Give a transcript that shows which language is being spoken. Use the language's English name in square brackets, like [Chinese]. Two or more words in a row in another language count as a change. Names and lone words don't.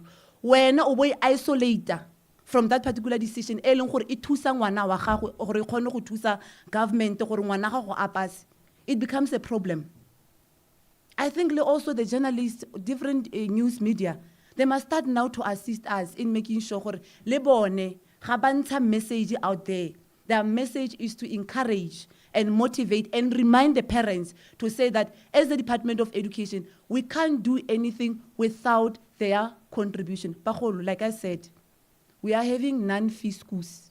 [English] When we isolate from that particular decision, it becomes a problem. I think also the journalists, different news media, they must start now to assist us in making sure [Tswana] le bone ga ba ntsha [English] message out there. Their message is to encourage and motivate and remind the parents to say that as the Department of Education, we can't do anything without their contribution. Bagolo, like I said, we are having non-fee schools.